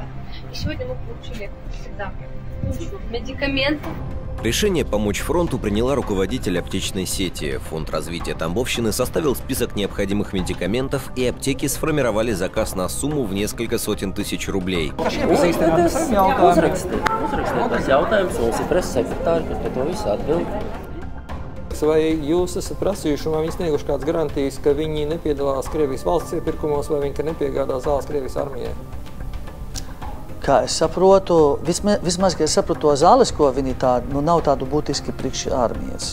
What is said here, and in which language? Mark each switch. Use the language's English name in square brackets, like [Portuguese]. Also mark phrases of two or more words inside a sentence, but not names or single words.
[Russian] И сегодня мы получили всегда медикаменты. Решение помочь фронту приняла руководитель аптечной сети. Фонд развития Тамбовщины составил список необходимых медикаментов, и аптеки сформировали заказ на сумму в несколько сотен тысяч рублей. [Latvian] Vai jūs esat prasījuši, vai viņi snieguši kādas garantijas, ka viņi nepiedalās Krievijas valsts iepirkumos, vai viņi nepiegādā zāles Krievijas armijai? Kā es saprotu, vismaz, ka es saprotu to zāles, ko viņi tādu, nav tādu būtiski priekš armijas.